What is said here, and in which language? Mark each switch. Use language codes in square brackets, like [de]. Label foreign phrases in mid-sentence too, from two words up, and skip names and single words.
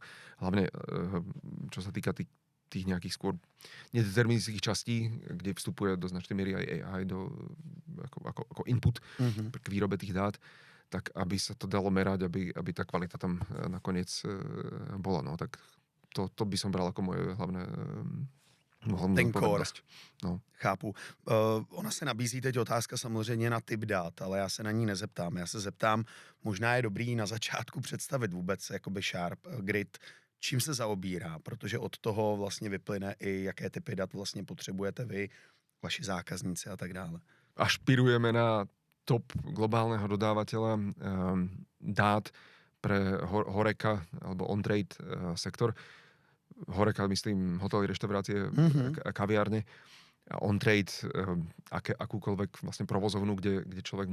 [sk] Hlavne, čo sa týka tých nejakých skôr nedeterministických častí, kde vstupuje do značnej miery aj AI ako input k výrobe tých dát, tak aby sa to dalo merať, aby tá kvalita tam nakoniec bola. No, tak to by som bral ako moje hlavné ten core. No. [cs] Chápu. Ona se nabízí teď otázka samozřejmě na typ dát, ale já se na ní nezeptám. Já se zeptám, možná je dobrý na začátku představit vůbec jakoby Sharp Grit, čím se zaobírá, protože od toho vlastně vyplyne i jaké typy dat vlastně potřebujete vy, vaši zákazníci a tak dále. [sk] Ašpirujeme na top globálneho dodávateľa dát pre Horeca alebo on-trade sektor. Horeca, myslím, hotely, reštaurácie, kaviárne, on-trade, akúkoľvek vlastne provozovnu, kde človek